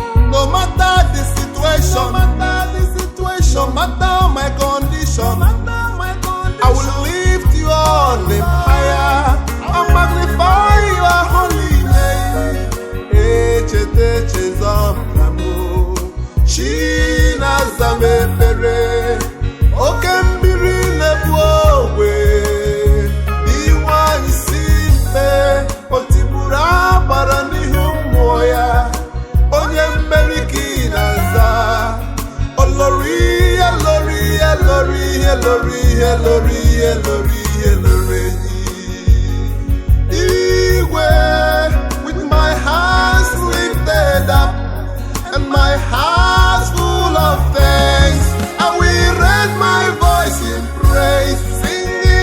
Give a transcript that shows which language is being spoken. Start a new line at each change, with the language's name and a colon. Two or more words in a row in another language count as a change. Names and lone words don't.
English: No matter the situation, no matter the situation, no matter my condition, no matter my condition, I will lift you all in higher and magnify your holy name.
Igbo: Echete chezọpụta m, Chi na-aza m ekpere, oke mmiri na-ebu ogwe, iwe anyị si mfe, o tigburu agbara n'ihu mmụọ ya, onye mmeri ka ị na-aza. Olori, Olori, Olori, Olori, Olori, Olori, Olori. Igwe,
English: with my hands lifted up and my heart full of thanks, I will raise my voice in praise, singing.